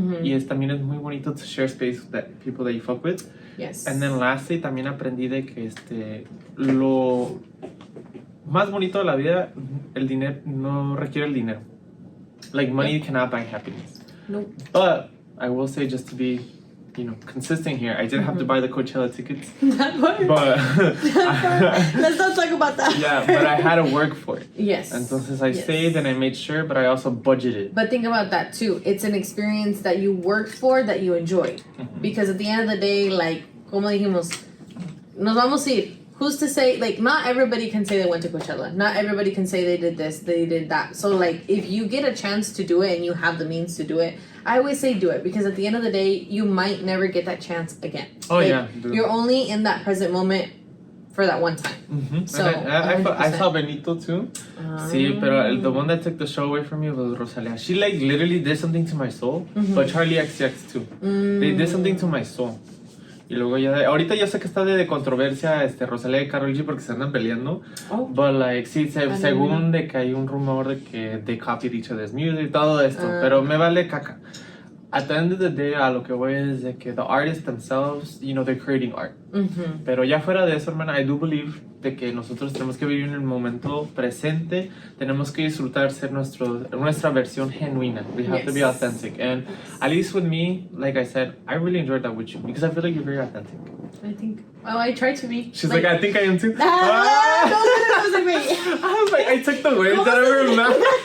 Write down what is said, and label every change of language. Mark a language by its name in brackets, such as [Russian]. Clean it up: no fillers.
[Spanish] Y también es muy bonito [English] to share space with people that you fuck with. Yes. And then lastly, [Spanish] también aprendí de que lo más bonito de la vida, el dinero, no requiere el dinero. [English] Like, money cannot buy happiness. Nope. But I will say, just to be, you know, consistent here, I did have to buy the Coachella tickets. That part. But Let's not talk about that. yeah, but I had to work for it. Yes. [Spanish] Entonces [English] I Yes. saved and I made sure, but I also budgeted. But think about that too. It's an experience that you worked for, that you enjoyed. Because at the end of the day, like, [Spanish] como dijimos, nos vamos a ir. [English] Who's to say, like, not everybody can say they went to Coachella. Not everybody can say they did this, they did that. So, like, if you get a chance to do it and you have the means to do it, I always say do it. Because at the end of the day, you might never get that chance again. Oh, Like, yeah. You're only in that present moment for that one time. So, And I saw 100%. Benito too. [Spanish] Sí, pero [English] the one that took the show away from me was Rosalia. She, like, literally did something to my soul. But Charlie XCX too. They did something to my soul. [Spanish] Y luego ya, ahorita yo sé que está de controversia Rosalía y Karol G porque se andan peleando. [English] Oh. But like, [Spanish] sí, según de que hay un rumor de que [English] they copied each other's music [Spanish] y todo esto. Pero me vale caca. [English] at the end of the day, [Spanish] a lo que voy es de que [English] the artists themselves, you know, they're creating art. [Spanish] Pero ya fuera de eso, hermana, [English] I do believe [Spanish] de que nosotros tenemos que vivir en el momento presente, tenemos que disfrutar ser nuestra versión genuina. [English] We have to be authentic. And at least with me, like I said, I really enjoyed that with you because I feel like you're very authentic. I think. Oh, I try to be. She's like I think I am too. No, I was like, wait. I was like, I took the words out of her mouth.